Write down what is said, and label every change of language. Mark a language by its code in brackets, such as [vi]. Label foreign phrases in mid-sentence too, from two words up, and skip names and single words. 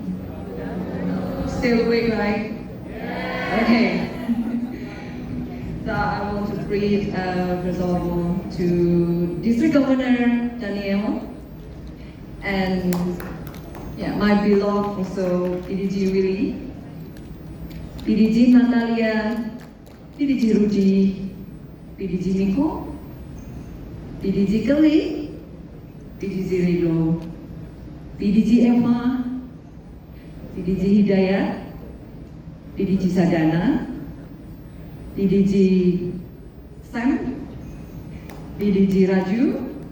[en] Still awake, right? Okay. So I want to greet first of all to District Governor Daniel and my beloved also PDG Willy, PDG Natalia, PDG Rudy, PDG Nico, PDG Kelly, PDG Rido, PDG Eva, PDG Hidayat, PDG Sadana, PDG Sam, PDG Raju,